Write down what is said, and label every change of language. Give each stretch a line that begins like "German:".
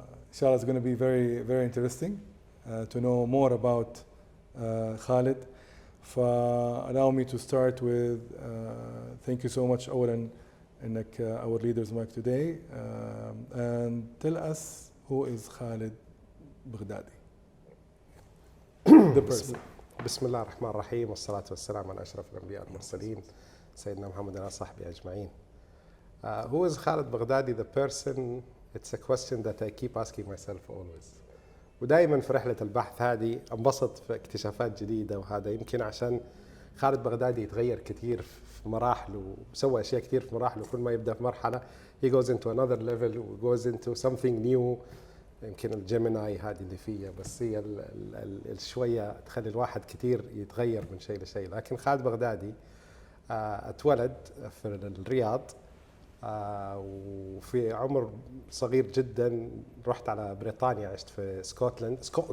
English: Inshallah, it's going to be very, very interesting to know more about Khalid. Allow me to start with thank you so much
Arabic: أولاً إنك
English: our leader's mic today and tell us who is Khalid Baghdadi. The person.
Arabic: بسم الله الرحمن الرحيم والصلاة والسلام على أشرف الأنبياء والمرسلين سيدنا محمد وعلى صحبه أجمعين.
English: Who is Khalid Baghdadi? The person. It's a question that I keep asking myself always.
Arabic: ودائما في رحلة البحث هذه انبسط في اكتشافات جديدة، وهذا يمكن عشان خالد بغدادي يتغير كثير في مراحله وسوى أشياء كثير في مراحله. كل ما يبدأ في مرحلة
English: he goes into another level و goes into something new.
Arabic: يمكن الجيميناي هذه اللي فيها، بس هي الشوية تخلي الواحد كثير يتغير من شيء لشيء. لكن خالد بغدادي اتولد في الرياض وفي عمر صغير جدا رحت على بريطانيا، عشت في سكوتلاند.